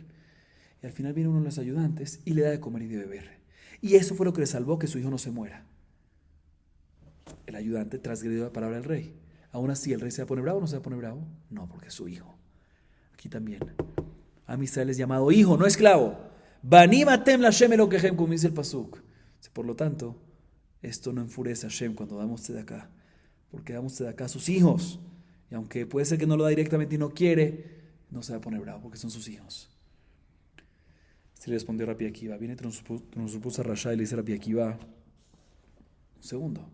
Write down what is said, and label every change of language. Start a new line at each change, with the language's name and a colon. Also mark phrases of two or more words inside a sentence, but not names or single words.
Spanish: Y al final viene uno de los ayudantes y le da de comer y de beber. Y eso fue lo que le salvó que su hijo no se muera. El ayudante transgredió la palabra del rey. Aún así, ¿el rey se va a poner bravo o no se va a poner bravo? No, porque es su hijo. Aquí también. Am Israel es llamado hijo, no esclavo.
Hebrew: בנים אתם לה' אלוקיכם,
Spanish: como dice el pasuk. Por lo tanto, esto no enfurece a Hashem cuando damos tzedakah, porque damos tzedakah a sus hijos. Y aunque puede ser que no lo da directamente y no quiere, no se va a poner bravo porque son sus hijos. Se le respondió Rabbi Akiva. Viene Transpusa Rasha y le dice Rabbi Akiva, un segundo.